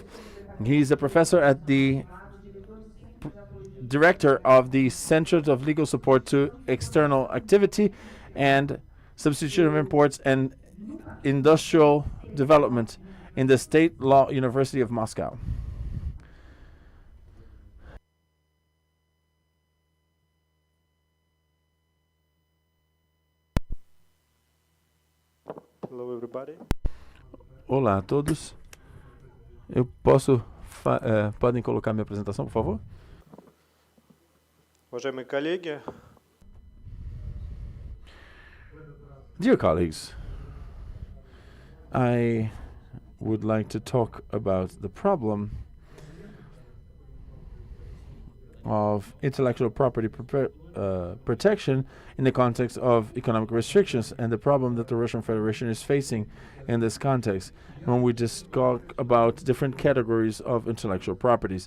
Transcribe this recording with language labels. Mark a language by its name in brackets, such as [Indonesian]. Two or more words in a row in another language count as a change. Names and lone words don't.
[English] He's a professor at the director of the Center of Legal Support to External Activity and Substitution of Imports and Industrial Development in the State Law University of Moscow. Hello, everybody. [Portuguese] Olá a todos. Eu posso podem colocar minha apresentação, por favor? [Russian] Уважаемые коллеги, [English] Dear colleagues, I would like to talk about the problem of intellectual property protection in the context of economic restrictions and the problem that the Russian Federation is facing in this context when we just talk about different categories of intellectual properties.